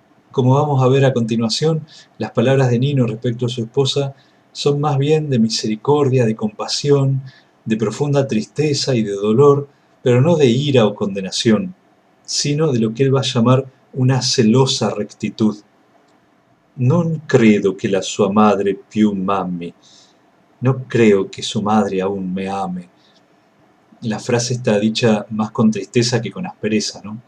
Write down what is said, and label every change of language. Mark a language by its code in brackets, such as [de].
[es] Como vamos a ver a continuación, las palabras de Nino respecto a su esposa son más bien de misericordia, de compasión, de profunda tristeza y de dolor, pero no de ira o condenación, sino de lo que él va a llamar una celosa rectitud. [it] Non credo que la sua madre più m'ami. [es] No creo que su madre aún me ame. La frase está dicha más con tristeza que con aspereza, ¿no?